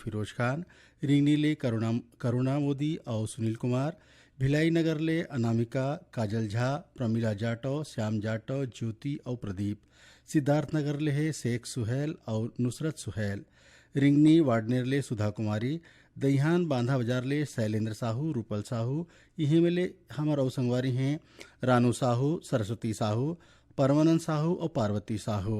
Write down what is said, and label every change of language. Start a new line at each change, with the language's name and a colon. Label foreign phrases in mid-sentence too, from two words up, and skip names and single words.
Chhattisgarhi: फिरोज खान, रिंगनी ले करुणा मोदी और सुनील कुमार, भिलाई नगर ले अनामिका, काजल झा, प्रमिला जाटव, श्याम जाटव, ज्योति और प्रदीप, सिद्धार्थ नगर ले है शेख सुहेल और नुसरत सुहेल, रिंगनी वाडनेर ले सुधा कुमारी, दहिहान बांधा बाजार ले शैलेंद्र साहू, रूपल साहू, यहीं में ले हमार और संगवारी हैं रानू साहू, सरस्वती साहू, परमानंद साहू और पार्वती साहू।